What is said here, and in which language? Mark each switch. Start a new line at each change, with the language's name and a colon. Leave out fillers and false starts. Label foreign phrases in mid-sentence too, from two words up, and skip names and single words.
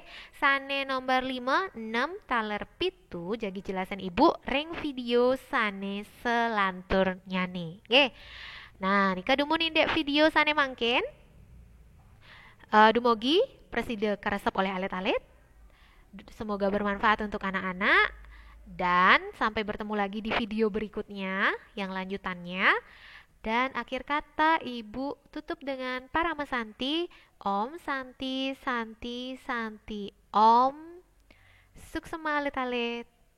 Balinese: Sane nomor 5, 6 taler pitu jagi jelasan Ibu reng video sane selantur nyane nggih. Nah, nika dumun indek video sane mangkin. Dumogi preside karesep oleh alit-alit.
Indonesian: Semoga bermanfaat untuk anak-anak. Dan sampai bertemu lagi di video berikutnya yang lanjutannya. Dan akhir kata Ibu tutup dengan Parama Santi.
Sanskrit: Om Santi Santi Santi Om.
Balinese: Suksema alit-alit.